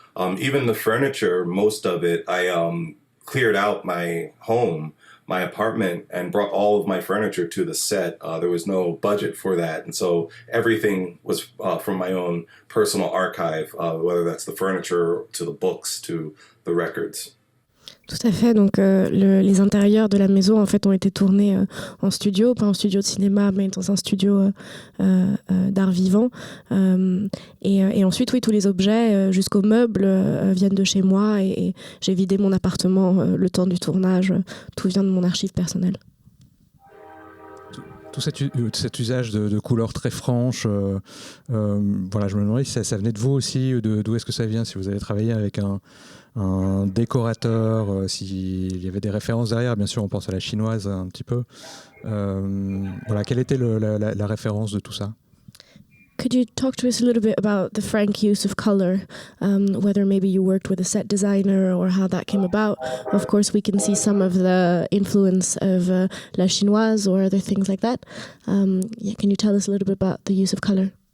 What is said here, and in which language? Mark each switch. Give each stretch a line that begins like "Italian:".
English: Even the furniture, most of it, I cleared out my home, my apartment, and brought all of my furniture to the set. There was no budget for that. And so everything was from my own personal archive, whether that's the furniture to the books to the records.
French: Tout à fait. Donc, les intérieurs de la maison en fait ont été tournés en studio, pas en studio de cinéma, mais dans un studio d'art vivant. Et ensuite, oui, tous les objets, jusqu'aux meubles, viennent de chez moi. Et j'ai vidé mon appartement le temps du tournage. Tout vient de mon archive personnelle. Tout cet usage de couleurs très franches, voilà, je me demandais si ça venait de vous aussi, d'où est-ce que ça vient, si vous avez travaillé avec un décorateur, s'il y avait des références derrière. Bien sûr, on pense à la chinoise un petit peu. Voilà, quelle était la référence de tout ça?
English: Could you talk to us a little bit about the frank use of color, whether maybe you worked with a set designer or how that came about? Of course, we can see some of the influence of La Chinoise or other things like that. Can you tell us a little bit about the use of color?